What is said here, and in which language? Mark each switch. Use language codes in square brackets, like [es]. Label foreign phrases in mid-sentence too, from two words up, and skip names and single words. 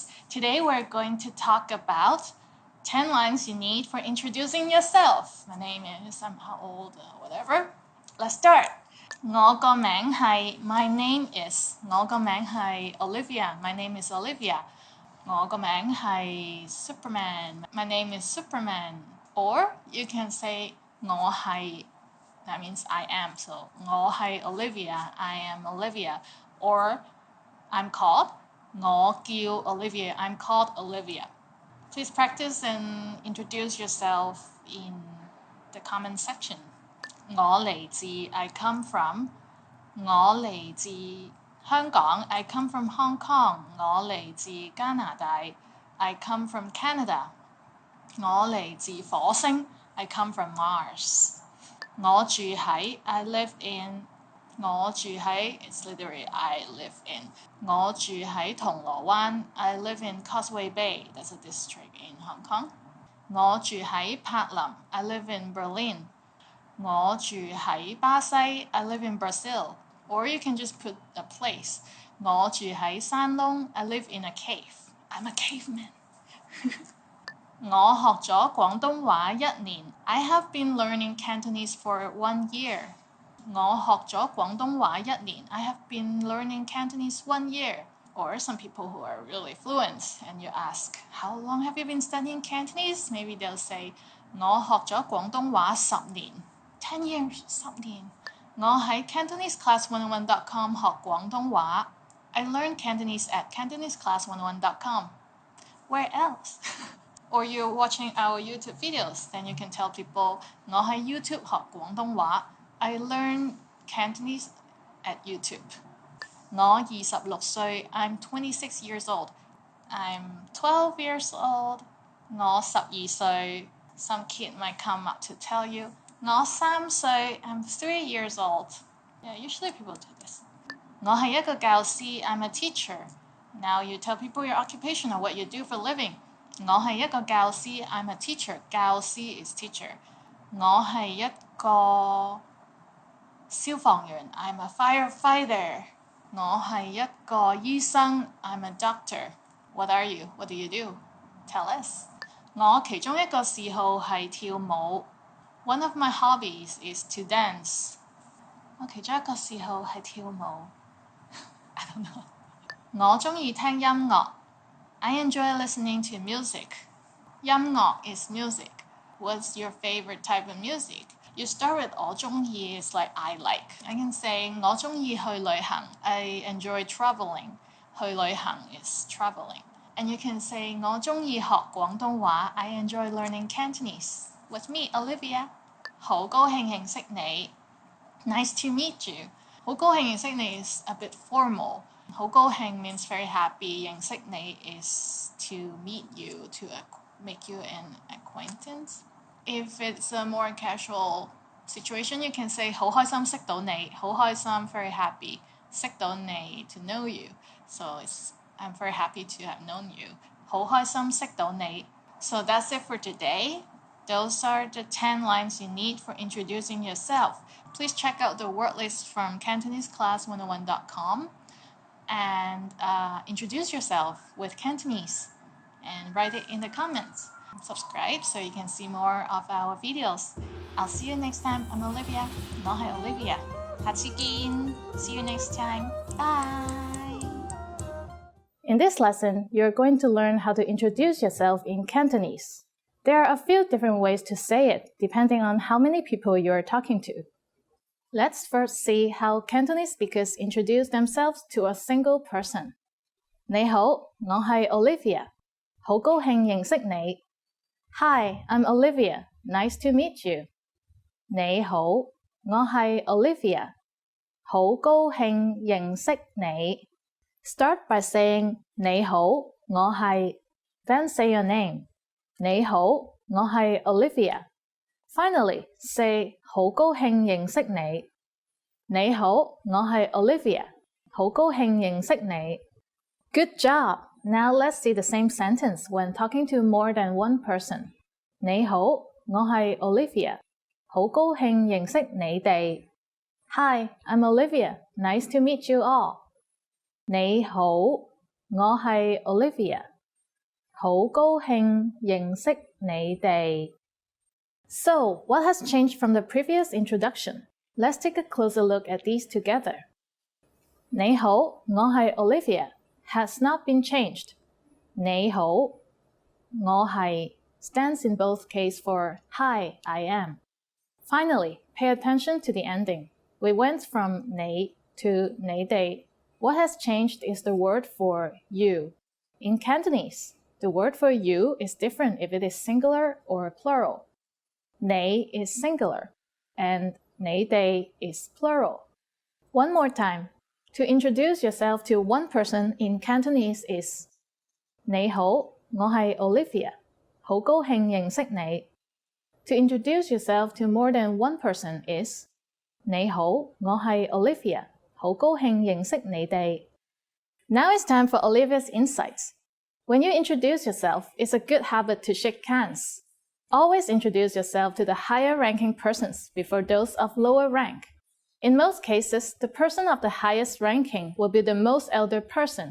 [en] Today we're going to talk about 10 lines you need for introducing yourself. My name is, I'm how old, whatever. Let's start. [yue] 我個名係 [en] My name is [yue] 我個名係 Olivia. [en] My name is Olivia. [yue] 我個名係 Superman. [en] My name is Superman. Or you can say [yue] 我係 [en] that means I am. So [yue] 我係 [en] Olivia. I am Olivia. Or I'm called [yue] 我叫 [en] Olivia. I'm called Olivia. Please practice and introduce yourself in the comment section. [yue] 我嚟自 [en] I come from [yue] 我嚟自香港 [en] I come from Hong Kong [yue] 我嚟自加拿大 [en] I come from Canada [yue] 我嚟自火星 [en] I come from Mars [yue] 我住喺 [en] I live in [yue] 我住喺 [en] it's literally I live in [yue] 我住喺銅鑼灣 [en] I live in Causeway Bay that's a district in Hong Kong [yue] 我住喺柏林 [en] I live in Berlin [yue] 我住喺巴 [en] 西 I live in Brazil or you can just put a place [yue] 我住喺山窿 [en] I live in a cave I'm a caveman [yue] 我學咗廣東話1年 [en] I have been learning Cantonese for 1 year [yue] 我學咗廣東話1年 [en] I have been learning Cantonese 1 year or some people who are really fluent and you ask how long have you been studying Cantonese maybe they'll say [yue] 我學咗廣東話10年 [en] 10 years [yue] 10年我喺 CantoneseClass101.com 學廣東話 [en] I learned Cantonese at CantoneseClass101.com Where else? Or you're watching our YouTube videos then you can tell people [yue] 我喺 YouTube 學廣東話 [en] I learned Cantonese at YouTube [yue] 我26歲 [en] I'm 26 years old I'm 12 years old [yue] 我12歲 [en] Some kid might come up to tell you [yue] 我3歲 [en] I'm 3 years old. Yeah, usually people do this. [yue] 我係一個教師 [en] I'm a teacher. Now you tell people your occupation or what you do for a living. [yue] 我係一個教師 [en] I'm a teacher. 教師 is teacher. [yue] 我係一個消防員 [en] I'm a firefighter. [yue] 我係一個醫生 [en] I'm a doctor. What are you? What do you do? Tell us. [yue] 我其中一個嗜好係跳舞。 [en] One of my hobbies is to dance. [yue] 我其中一個嗜好係跳舞。 [en] I don't know. [yue] 我鍾意聽音樂。 [en] I enjoy listening to music. 音樂 is music. What's your favorite type of music? You start with [yue] 我鍾意 [en] is like I like. I can say [yue] 我鍾意去旅行。 [en] I enjoy traveling. [yue] 去旅行 [en] is traveling. And you can say [yue] 我鍾意學廣東話。 [en] I enjoy learning Cantonese. With me, Olivia. [yue] 好高興認識你。 [en] Nice to meet you. [yue] 好高興認識你 [en] is a bit formal. [yue] 好高興 [en] means very happy. [yue] 認識你 [en] is to meet you, to make you an acquaintance. If it's a more casual situation, you can say [yue] 好開心識到你。好開心 [en] very happy. [yue] 識到你 [en] to know you. So I'm very happy to have known you. [yue] 好開心識到你。 [en] So that's it for today. Those are the 10 lines you need for introducing yourself. Please check out the word list from CantoneseClass101.com and introduce yourself with Cantonese and write it in the comments. Subscribe so you can see more of our videos. I'll see you next time. I'm Olivia. [yue] 我係 Olivia. 下次見. [en] See you next time. Bye. In this lesson, you're going to learn how to introduce yourself in Cantonese. There are a few different ways to say it, depending on how many people you're talking to. Let's first see how Cantonese speakers introduce themselves to a single person. [yue] 你好，我係 Olivia. 好高興認識你。 [en] Hi, I'm Olivia. Nice to meet you. [yue] 你好，我係 Olivia. 好高興認識你。 [en] Start by saying [yue] 你好，我係 [en] then say your name. [yue] 你好，我係 Olivia. [en] Finally, say [yue] 好高興認識你。你好，我係 Olivia. 好高興認識你。 [en] Good job! Now let's see the same sentence when talking to more than one person. [yue] 你好，我係 Olivia. 好高興認識你哋。 [en] Hi, I'm Olivia. Nice to meet you all. [yue] 你好，我係 Olivia. 好高興認識你哋。 [en] So, what has changed from the previous introduction? Let's take a closer look at these together. [yue] 你好，我係 Olivia [en] has not been changed. [yue] 你好，我係 [en] stands in both cases for Hi, I am. Finally, pay attention to the ending. We went from 你 to 你哋. What has changed is the word for you. In Cantonese, the word for you is different if it is singular or plural. 你 is singular, and 你哋 is plural. One more time. To introduce yourself to one person in Cantonese is [yue] 你好，我係 Olivia. 好高興認識你. [en] To introduce yourself to more than one person is [yue] 你好，我係 Olivia. 好高興認識你哋. [en] Now it's time for Olivia's insights. When you introduce yourself, it's a good habit to shake hands. Always introduce yourself to the higher-ranking persons before those of lower rank. In most cases, the person of the highest ranking will be the most elder person.